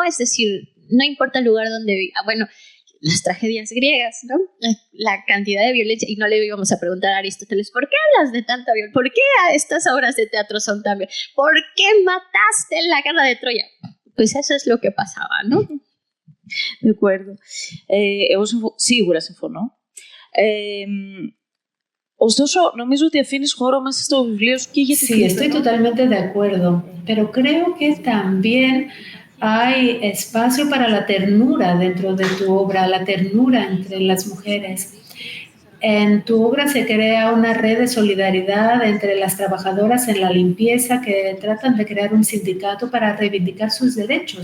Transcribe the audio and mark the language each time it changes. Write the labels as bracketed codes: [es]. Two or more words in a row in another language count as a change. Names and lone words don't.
[es] Es decir, no importa el lugar donde viva, bueno, las tragedias griegas, ¿no? La cantidad de violencia, y no le íbamos a preguntar a Aristóteles, ¿por qué hablas de tanta violencia? ¿Por qué estas obras de teatro son tan violentas? ¿Por qué mataste en la guerra de Troya? Pues eso es lo que pasaba, ¿no? De acordo. [el] Εγώ σίγουρα συμφωνώ. Ωστόσο, νομίζω ότι αφήνεις χώρο μέσα στο βιβλίο σου και για τη [es] Sí, estoy totalmente de acuerdo, pero creo que también hay espacio para la ternura dentro de tu obra, la ternura entre las mujeres. En tu obra se crea una red de solidaridad entre las trabajadoras en la limpieza que tratan de crear un sindicato para reivindicar sus derechos.